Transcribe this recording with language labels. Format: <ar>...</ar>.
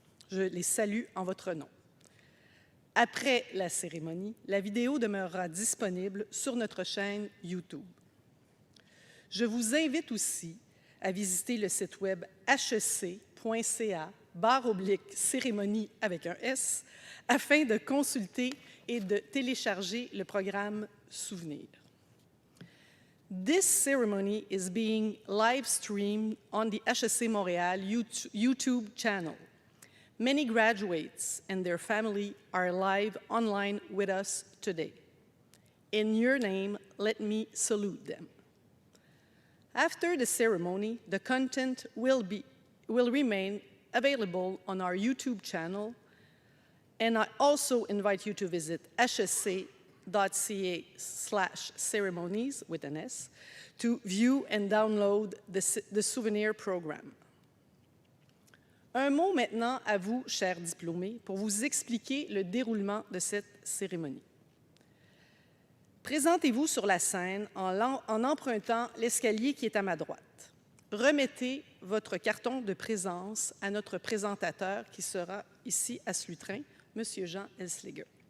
<fr>Je les salue en votre nom. Après la cérémonie, la vidéo demeurera disponible sur notre chaîne YouTube. Je vous invite aussi à visiter le site web hec.ca /cérémonie avec un S, afin de consulter et de télécharger le programme Souvenir.</fr> <en>This ceremony is being live streamed on the HEC Montréal YouTube channel. Many graduates and their family are live online with us today. In your name, let me salute them. After the ceremony, the content will remain available on our YouTube channel, and I also invite you to visit hsc.ca/ceremonies with an S to view and download the souvenir program.</en> <fr>Un mot maintenant à vous, chers diplômés, pour vous expliquer le déroulement de cette cérémonie. Présentez-vous sur la scène en empruntant l'escalier qui est à ma droite. Remettez votre carton de présence à notre présentateur qui sera ici à ce lutrin, M. Jean Elsliger.</fr>